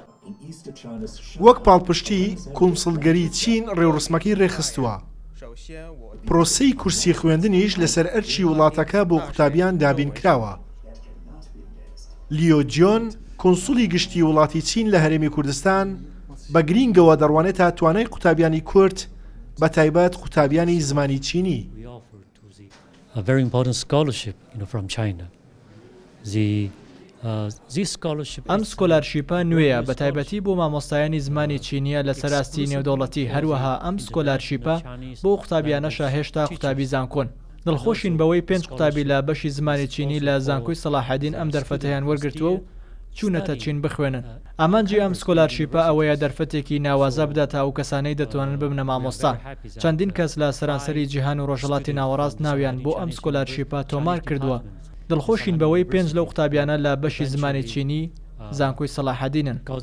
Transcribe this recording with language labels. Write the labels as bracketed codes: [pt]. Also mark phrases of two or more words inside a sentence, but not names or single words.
[ckb] وەک پاڵپشتی کۆمسڵگەری چین ڕێوڕسمەکەی ڕێخستووە پرۆسەی کورسی خوێندنیش لەسەر ئەرچی وڵاتەکە بۆ قوتابیان دابین کراوە لیۆ جۆن کۆنسوڵی گشتی وڵاتی چین لە هەرێمی کوردستان بە گرینگەوە دەڕوانێتە توانای قوتابیانی کورد بە تایبەت قوتابیانی زمانی چینی [en] a very important scholarship from China. [ckb] ئەم سکۆلارشیپە نوێیە بە تایبەتی بۆ مامۆستایانی زمانی چینیە لە سەراستی نێودەوڵەتی هەروەها ئەم سکۆلارشیپە بۆ قوتابیانەشە هێشتا قوتابی زانکۆن دڵخۆشین بەوەی 5 قوتابی لە بەشی زمانی چینی لە زانکۆی سەلاحەدین ئەم دەرفەتەیان وەرگرتووە و چوونەتە چین بخوێنن ئامانجی ئەم سکۆلارشیپە ئەوەیە دەرفەتێکی ناوازە بدات تا و کەسانەی دەتوانن ببنە مامۆستا چەندین کەس لە سەرانسەری جیهان و ڕۆژهەڵاتی ناوەڕاست ناویان بۆ ئەم سکۆلارشیپە تۆمار کردووە دڵخۆشین بەوەی 5 لەو قوتابیانە لە بەشی زمانی چینی زانکۆی سەلاحەدینن